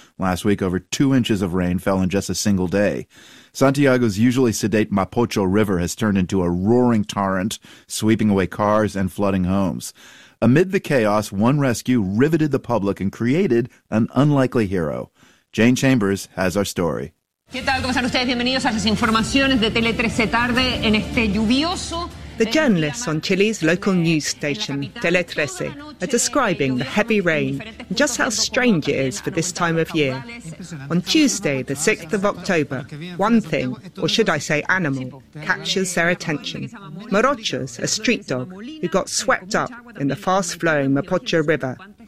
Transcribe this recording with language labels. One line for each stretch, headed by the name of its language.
English: Last week, over 2 inches of rain fell in just a single day. Santiago's usually sedate Mapocho River has turned into a roaring torrent, sweeping away cars and flooding homes. Amid the chaos, one rescue riveted the public and created an unlikely hero. Jane Chambers has our story.
Spanish: ¿Qué tal? ¿Cómo están ustedes? Bienvenidos a las informaciones de Tele 13 Tarde en este lluvioso...
English: The journalists on Chile's local news station, Tele 13, are describing the heavy rain and just how strange it is for this time of year. On Tuesday, the 6th of October, one thing, or should I say animal, captures their attention. Morochos, a street dog, who got swept up in the fast-flowing Mapocho River.